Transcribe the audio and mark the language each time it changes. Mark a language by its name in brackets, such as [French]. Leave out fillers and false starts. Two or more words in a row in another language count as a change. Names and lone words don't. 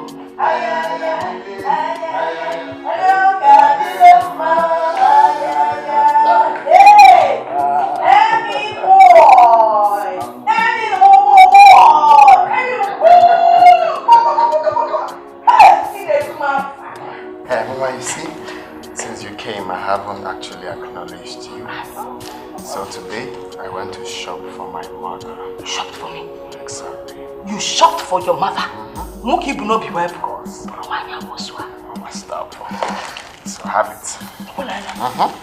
[English] Ayaya, ayaya, oya gadilema. Ayaya, Hey, Emmy boy, Emmy boy, Hey, Mama, you see, since you came, I haven't actually acknowledged you. So today, I went to shop for my mother. Shop for me? Exactly. You shopped for your mother? Muki will not be well for us. Mama, stop. So have it.